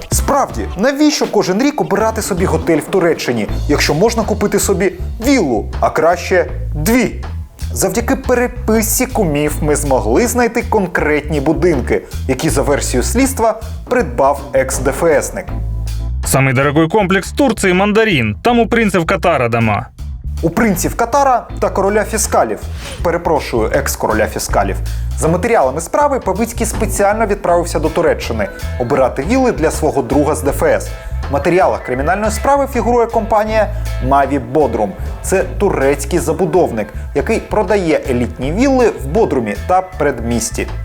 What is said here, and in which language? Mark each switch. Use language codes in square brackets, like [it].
[uk] Справді, навіщо кожен рік обирати собі готель в Туреччині, якщо можна купити собі віллу, а краще 2? Завдяки переписці кумів ми змогли знайти конкретні будинки, які за версією слідства придбав екс-ДФСник. [ru] Самый дорогой комплекс в Турции – «Мандарин». Там у принцев Катара дома. [uk] У принців Катара та короля фіскалів. Перепрошую, екс-короля фіскалів. За матеріалами справи Павицький спеціально відправився до Туреччини обирати вілли для свого друга з ДФС. В матеріалах кримінальної справи фігурує компанія Mavi Bodrum. Це турецький забудовник, який продає елітні вілли в Бодрумі та передмісті.